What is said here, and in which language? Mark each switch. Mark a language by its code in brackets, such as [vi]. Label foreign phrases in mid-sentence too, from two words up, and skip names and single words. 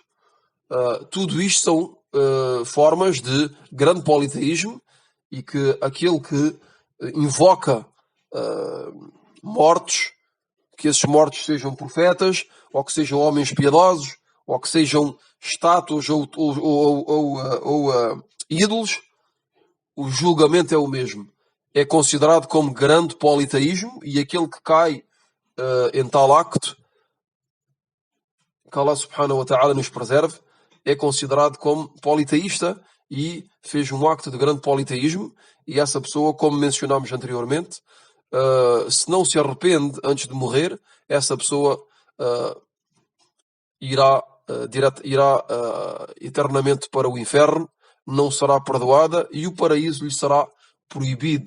[pt] Tudo isto são formas de grande politeísmo, e que aquele que invoca mortos, que esses mortos sejam profetas, ou que sejam homens piedosos, ou que sejam estátuas ou ídolos, o julgamento é o mesmo. É considerado como grande politeísmo, e aquele que cai em tal acto, que Allah [ar] سبحانه وتعالى [pt] nos preserve, é considerado como politeísta e fez um acto de grande politeísmo, e essa pessoa, como mencionámos anteriormente, se não se arrepende antes de morrer, essa pessoa irá eternamente para o inferno, não será perdoada e o paraíso lhe será proibido.